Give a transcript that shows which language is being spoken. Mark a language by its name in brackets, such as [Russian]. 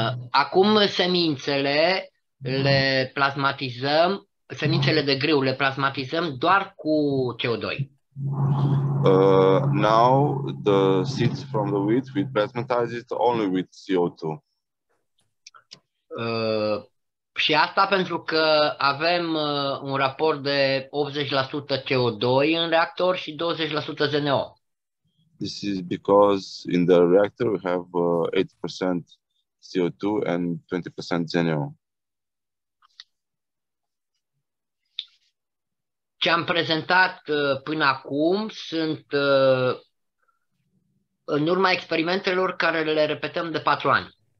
[Romanian] Acum semințele le plasmatizăm, semințele de grâu le plasmatizăm doar cu CO2. [English] Now the seeds from the wheat we plasmatize it only with CO2. [Romanian] Și asta pentru că avem un raport de 80% CO2 în reactor și 20% ZNO. [English] This is because in the reactor we have 80% CO2 and 20% ZNO. [Romanian] Ce am prezentat până acum sunt în urma experimentelor care le repetăm de 4 ani.